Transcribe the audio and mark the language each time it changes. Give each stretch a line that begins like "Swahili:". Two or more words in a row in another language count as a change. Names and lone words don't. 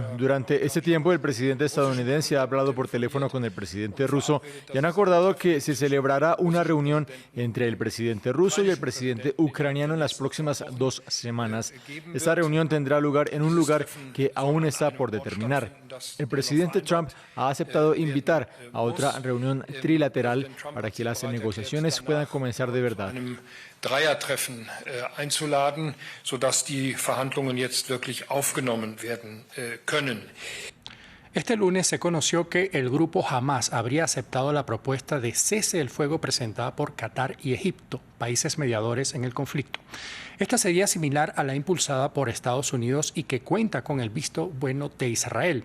Spanish: Durante ese tiempo, el presidente estadounidense ha hablado por teléfono con el presidente ruso y han acordado que se celebrará una reunión entre el presidente ruso y el presidente ucraniano en las próximas 2 semanas. Esta reunión tendrá lugar en un lugar que aún está por determinar. El presidente Trump ha aceptado invitar a otra reunión trilateral para que las negociaciones puedan comenzar de verdad.
German: Dreiertreffen einzuladen, sodass die Verhandlungen jetzt wirklich aufgenommen werden können.
Spanish: Este lunes se conoció que el grupo Hamas habría aceptado la propuesta de cese del fuego presentada por Qatar y Egipto, países mediadores en el conflicto. Esta sería similar a la impulsada por Estados Unidos y que cuenta con el visto bueno de Israel.